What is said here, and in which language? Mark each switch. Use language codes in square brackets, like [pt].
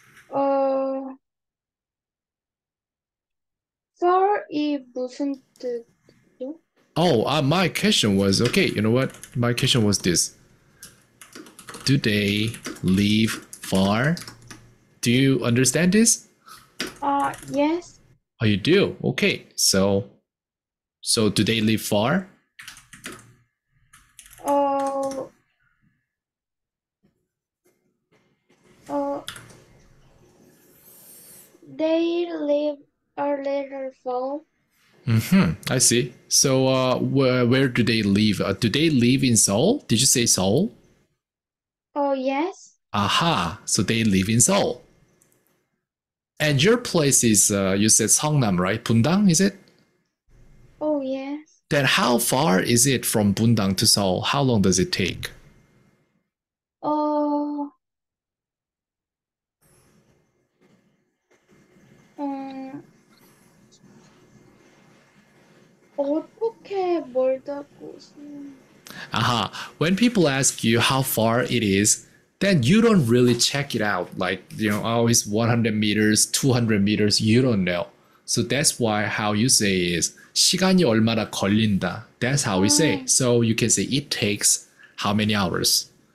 [ko] 어, sor이 무슨 뜻이요? [en] Oh, my question was okay. You know what? My question was this: do they live far? Do you understand this? Yes. Oh, you do. Okay. So do they live far? 어, 어, they live a little far. I see. So where do they live? Do they live in Seoul? Did you say Seoul? Oh, yes. Aha. So they live in Seoul. And your place is, you said Seongnam, right? Bundang, is it? Oh, yes. Then how far is it from Bundang to Seoul? How long does it take? [ko] 어, 음, 어떻게 멀다고 쓰는? Aha. [en] When people ask you how far it is, then you don't really check it out. Like, oh, it's 100 meters, 200 meters. You don't know. So that's why how you say is [ko] 시간이 얼마나 걸린다. [en] That's how we say. So you can say it takes how many hours?